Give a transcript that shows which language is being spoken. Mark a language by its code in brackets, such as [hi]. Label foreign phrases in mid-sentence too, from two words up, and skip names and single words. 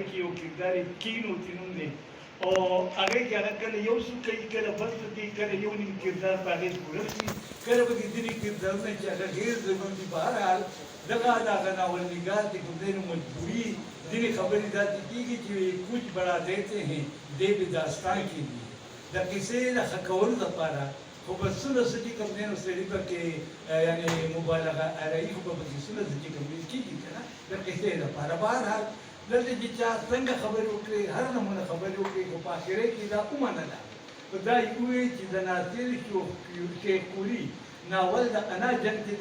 [ps] کې یو کردار یې کینوتي نوم دی او هغې کې هغه کله یو څه کوي کله بل څه کوي کله یو نیم کردار په هغې پوره شي کله به دې ځینې کردارونه چې هغه ډېر ضرور دي بهرحال دغه د هغه ناولنګار چې کوم دی نو مجبوري ځینې خبرې داسې کېږي چې [ur] کچ بڑھا دیتے ہیں [ps] دې به داستان کې دي د کیسې د ښه کولو لپاره خو به څونه څه چې کوم دی نو سړي به کې یعنې مبالغه ارایي خو به پکې څونه څه چې کوم دی کېږي که نه د کیسې لپاره بهرحال دلته چې چا څنګه خبرې وکړې هر نمونه خبرې وکړې خو په اخرې کې دا ومنله خو دا یې وویل چې د ناصر شیخ کوري ناول د انا جنګ چې